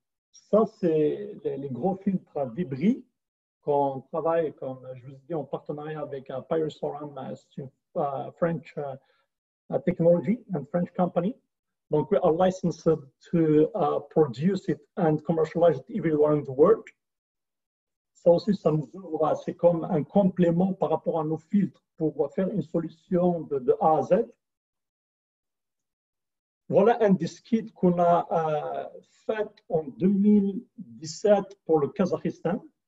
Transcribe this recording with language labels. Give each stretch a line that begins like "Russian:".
French: Ça, c'est les gros filtres à débris qu'on travaille, comme je vous ai dit, en partenariat avec Pyrosoram, c'est une
English: French technology and French company. Donc, we are licensed to produce it and commercialize it everywhere in the world.
French: Ça aussi, ça nous ouvre, c'est comme un complément par rapport à nos filtres pour faire une solution de A à Z. Voilà un des skids qu'on a fait en 2017 pour le Kazakhstan.